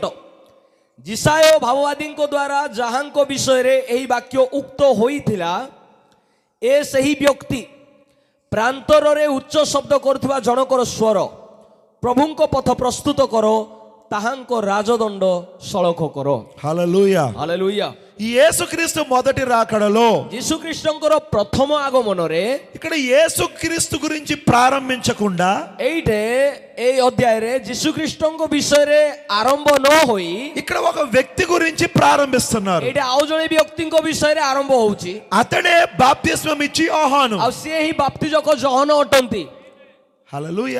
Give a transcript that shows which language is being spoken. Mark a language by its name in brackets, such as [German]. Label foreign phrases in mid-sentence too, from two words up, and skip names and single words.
[Odia] ଯିଶାୟ ଭାବବାଦୀଙ୍କ ଦ୍ୱାରା ଯାହାଙ୍କ ବିଷୟରେ ଏହି ବାକ୍ୟ ଉକ୍ତ ହୋଇଥିଲା, ଏ ସେହି ବ୍ୟକ୍ତି ପ୍ରାନ୍ତରରେ ଉଚ୍ଚ ଶବ୍ଦ କରୁଥିବା ଜଣକର ସ୍ୱର, ప్రభుଙ୍କ ପଥ ପ୍ରସ୍ତୁତ କର, ତାହାଙ୍କ ରାଜଦଣ୍ଡ ସଳଖ କର। [Telugu] హల్లెలూయా హల్లెలూయా। ఈ యేసుక్రీస్తు మొదటి రాకడలో, [Odia] ଯୀଶୁଖ୍ରୀଷ୍ଟଙ୍କର ପ୍ରଥମ ଆଗମନରେ, [Telugu] ఇక్కడ యేసుక్రీస్తు గురించి ప్రారంభించకుండా [Odia] ଏଇଠି এই ଅଧ୍ୟାୟରେ ଯୀଶୁଖ୍ରୀଷ୍ଟଙ୍କ ବିଷୟରେ ଆରମ୍ଭ ନ ହୋଇ [Telugu] ఇక్కడ ఒక వ్యక్తి గురించి ప్రారంభిస్తున్నారు. [Odia] ଏଇଠି ଆଉ ଜଣେ ବ୍ୟକ୍ତିଙ୍କ ବିଷୟରେ ଆରମ୍ଭ ହଉଛି। [Telugu] అతడే బాప్తిస్మం ఇచ్చి యోహాను. [Odia] ଆଉ ସିଏ ହିଁ ବାପ୍ତିଜକ ଜହନ ଅଟନ୍ତି। [Telugu] హల్లెలూయా